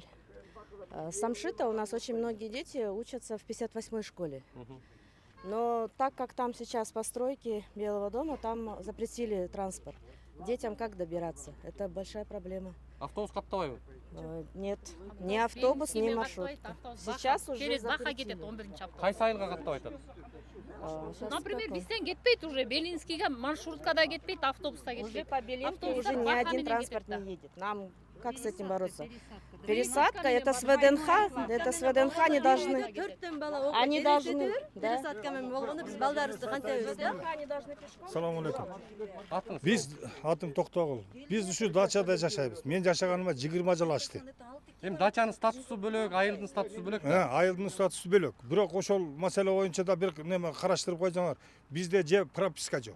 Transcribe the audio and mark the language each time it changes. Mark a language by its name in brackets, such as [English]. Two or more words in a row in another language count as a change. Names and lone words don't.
[Russian] С Самшита у нас очень многие дети учатся в 58-й школе. Но так как там сейчас постройки Белого дома, там запретили транспорт. Детям как добираться? Это большая проблема. [Kyrgyz] Автобус каттабайбы? [Russian] Нет, ни автобус, ни маршрутка. Сейчас уже запретили. [Kyrgyz] Кайсы айылга каттабай атат? Например, бизден кетпейт уже Белинскийге маршрутка да кетпейт, автобус да [Russian] Уже [Kyrgyz] кетпейт. [Russian] по Белинке [Kyrgyz] Автобустар [Russian] уже ни [Kyrgyz] бака [Russian] один [Kyrgyz] менен [Russian] транспорт [Kyrgyz] кетет, [Russian] не едет. Нам как с этим бороться? Пересадка Пересадка, это с ВДНХ, они должны. Они должны, да. [Kyrgyz] Салам алейкум. Атыңыз? Биз атым Токтогул. Биз ушу дачада жашайбыз. Мен жашаганыма 20 жыл ашты. Эми дачанын статусу бөлөк, айылдын статусу бөлөк. Айылдын статусу бөлөк. Бирок ошол маселе боюнча да бир неме караштырып койсоңор, бизде же прописка жок.